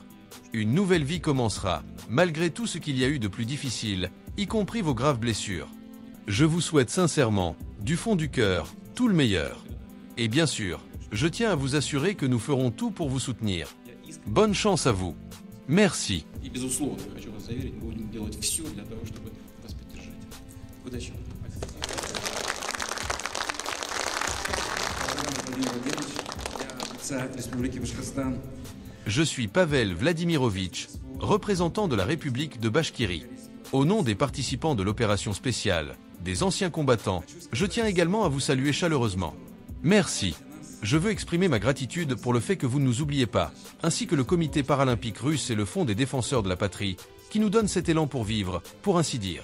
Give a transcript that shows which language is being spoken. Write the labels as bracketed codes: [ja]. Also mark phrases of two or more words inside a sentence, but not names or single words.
[fr] Une nouvelle vie commencera, malgré tout ce qu'il y a eu de plus difficile, y compris vos graves blessures. Je vous souhaite sincèrement, du fond du cœur, tout le meilleur. Et bien sûr, je tiens à vous assurer que nous ferons tout pour vous soutenir. Bonne chance à vous. Merci. [ru] И, безусловно, хочу вас заверить, мы будем делать все для того, чтобы вас поддержать. Удачи. Владимир Владимирович, я представитель Республики Башкортостан. [fr] Je suis Pavel Vladimirovitch, représentant de la République de Bachkirie. Au nom des participants de l'opération spéciale, des anciens combattants, je tiens également à vous saluer chaleureusement. Merci. Je veux exprimer ma gratitude pour le fait que vous ne nous oubliez pas, ainsi que le comité paralympique russe et le Fonds des défenseurs de la patrie, qui nous donnent cet élan pour vivre, pour ainsi dire.